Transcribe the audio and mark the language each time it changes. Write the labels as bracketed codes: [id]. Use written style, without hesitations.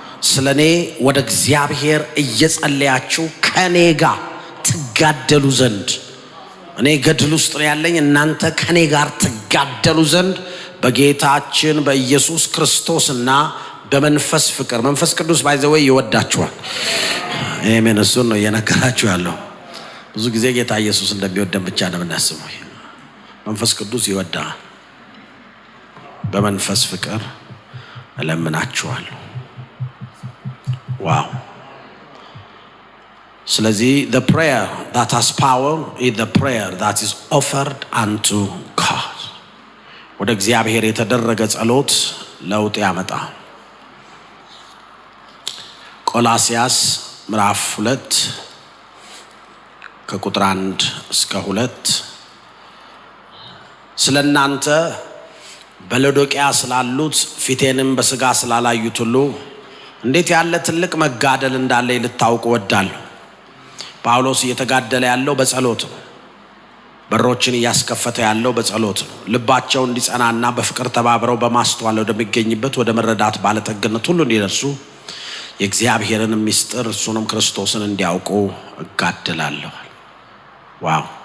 [am] ስለኔ ወደ እግዚአብሔር እየጸለያችሁ ከኔ ጋር ትጋደሉ ዘንድ፣ እኔ ገድል ውስጥ ነው ያለኝ፣ እናንተ ከኔ ጋር ትጋደሉ ዘንድ በጌታችን በኢየሱስ ክርስቶስና በመንፈስ ፍቅር። መንፈስ ቅዱስ ባይዘወይ ይወዳችኋል። አሜን። እሱን ነው እየነገራችሁ ያለው። ብዙ ጊዜ ጌታ ኢየሱስ እንደሚወደን ብቻ ነው የምናስበው። መንፈስ ቅዱስ ይወዳል። በመንፈስ ፍቅር እለምናችኋለሁ። ዋው! ስለዚህ [en] the prayer that has power is the prayer that is offered unto God. [am] ወደ እግዚአብሔር የተደረገ ጸሎት ለውጥ ያመጣል። ቆላስያስ ምዕራፍ 2 ከቁጥር 1 እስከ 2 ስለናንተ በሎዶቅያ ስላሉት ፊቴንም በስጋ ስላላዩት ሁሉ እንዴት ያለ ትልቅ መጋደል እንዳለ ልታውቁ ወዳለሁ። ጳውሎስ እየተጋደለ ያለው በጸሎት ነው። በሮችን እያስከፈተ ያለው በጸሎት ነው። ልባቸው እንዲጸናና በፍቅር ተባብረው በማስተዋል ወደሚገኝበት ወደ መረዳት ባለጠግነት ሁሉ እንዲደርሱ የእግዚአብሔርን ምስጢር እሱንም ክርስቶስን እንዲያውቁ እጋደላለሁ። ዋው!